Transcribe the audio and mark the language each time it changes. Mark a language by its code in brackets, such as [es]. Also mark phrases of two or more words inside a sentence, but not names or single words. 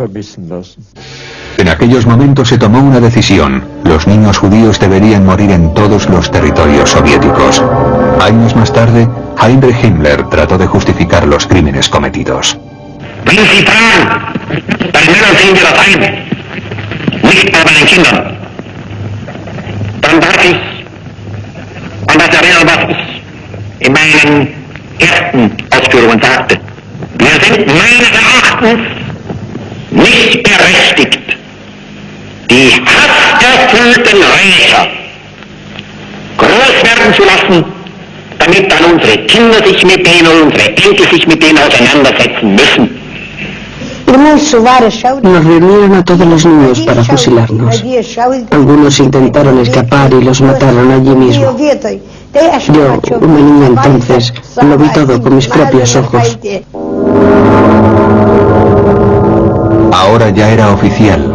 [es] En aquellos momentos se tomó una decisión: los niños judíos deberían morir en todos los territorios soviéticos. Años más tarde, Heinrich Himmler trató de justificar los crímenes cometidos. [de] Primero sehen wir das ein, nicht bei den Kindern. Dann darf ich an das erinnern, was ich in meinen ersten Ausführungen sagte. Wir sind meines Erachtens nicht berechtigt, die hasserfüllten Rächer groß werden zu lassen, damit dann unsere Kinder sich mit denen und unsere Enkel sich mit denen auseinandersetzen müssen. [es] Nos reunieron a todos los niños para fusilarnos. Algunos intentaron escapar y los mataron allí mismo. Yo, una niña entonces, lo vi todo con mis propios ojos. Ahora ya era oficial.